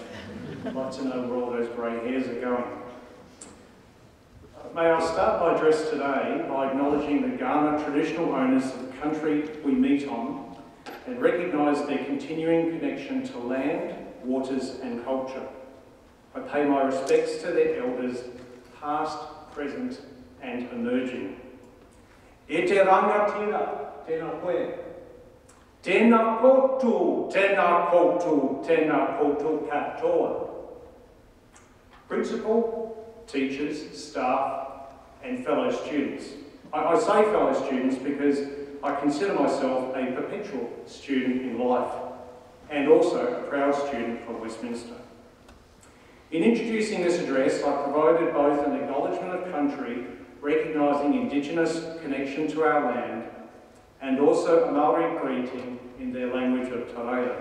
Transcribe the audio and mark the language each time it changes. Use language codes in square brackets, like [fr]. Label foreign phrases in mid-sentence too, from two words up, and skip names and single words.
[en] I'd like to know where all those grey hairs are going. May I start my address today by acknowledging the Kaurna traditional owners of the country we meet on and recognise their continuing connection to land, waters and culture. I pay my respects to their elders, past, present and emerging. [mi] E te rangatira, tēnā koe. Tēnā koutou, tēnā koutou, tēnā koutou katoa. [en] Principal, teachers, staff and fellow students. I say fellow students because I consider myself a perpetual student in life and also a proud student from Westminster. In introducing this address, I provided both an acknowledgement of country, recognising Indigenous connection to our land, and also a Maori greeting in their language of Te Reo.